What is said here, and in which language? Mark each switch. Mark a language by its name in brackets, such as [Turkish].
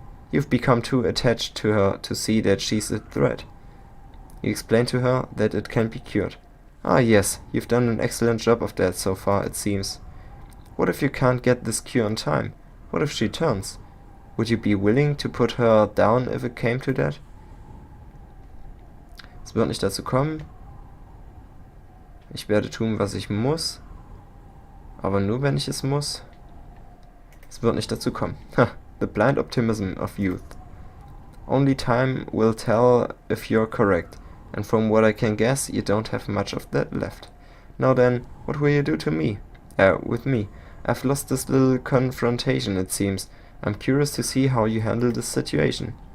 [English] You've become too attached to her to see that she's a threat. You explain to her that it can be cured. Ah yes, you've done an excellent job of that so far, it seems. What if you can't get this cure in time? What if she turns? Would you be willing to put her down if it came to that? [German] Es wird nicht dazu kommen. Ich werde tun, was ich muss. aber nur wenn ich es muss. Es wird nicht dazu kommen. [English] Ha, the blind optimism of youth. Only time will tell if you're correct, and from what I can guess, you don't have much of that left. Now then, what will you do to me? With me. I've lost this little confrontation, it seems. I'm curious to see how you handle this situation.